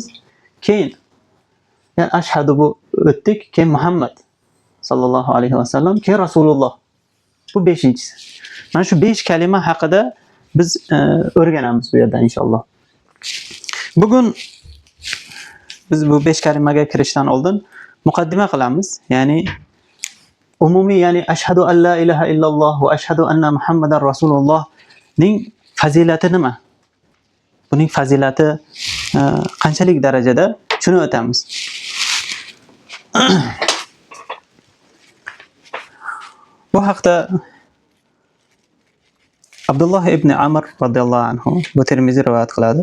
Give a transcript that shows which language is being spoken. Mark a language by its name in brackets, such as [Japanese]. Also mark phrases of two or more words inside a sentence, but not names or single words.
[Uzbek] Keyin ya'ni ashhadu bu o'tdik, keyin Muhammad [Arabic] sallallohu alayhi va sallam, [Uzbek] keyin Rasululloh. Bu 5-inchisi. Mana shu 5 kalima haqida biz o'rganamiz bu yerda inshaalloh. Bugun biz bu 5 kalimaga kirishdan oldin muqaddima qilamiz. Ya'ni umumiy, ya'ni [Arabic] أشهد أن لا إله إلا الله وأشهد أن محمدا رسول الله [Uzbek] ning fazilati nima? Buning fazilati qanchalik darajada, shuni o'tamiz. Bu haqda Abdulloh ibn Amr [Arabic] radhiyallohu anhu [Uzbek] bu Termiziy rivoyat qiladi.